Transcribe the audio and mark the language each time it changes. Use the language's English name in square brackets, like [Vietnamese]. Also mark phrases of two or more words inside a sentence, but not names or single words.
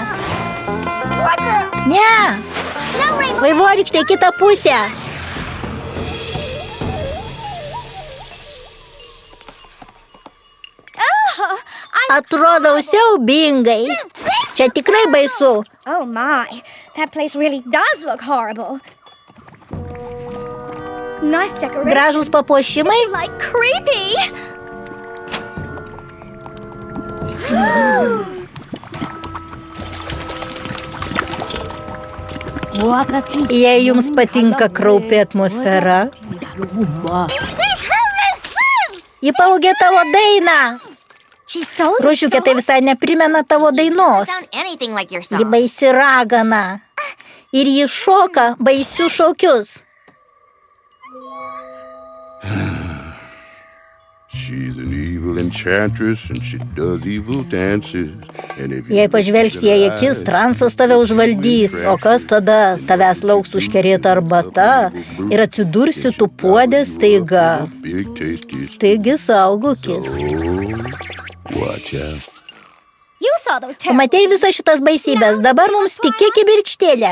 [Lithuanian] Ne. Vaivorykšte, kitą pusę. Atrodau siaubingai. Čia tikrai baisu. [English] Oh my, that place really does look horrible. Nice decoration. [Lithuanian] Gražūs papuošimai. [English] Like creepy. [Lithuanian] Jei jums patinka kraupi atmosfera, ji pavogė tavo dainą. Rožiukė, tai visai neprimena tavo dainos. Ji baisi ragana. Ir ji šoka baisius šokius. [English] She's an evil enchantress and she does evil dances. [Lithuanian] Jei pažvelgsi į akis, transas tave užvaldys, o kas tada? Tavęs lauks užkerėta arbata ir atsidursi tu puodė staiga. Taigi saugokis. Pamatei visas šitas baisybės, dabar mums tik kibirkštėlė.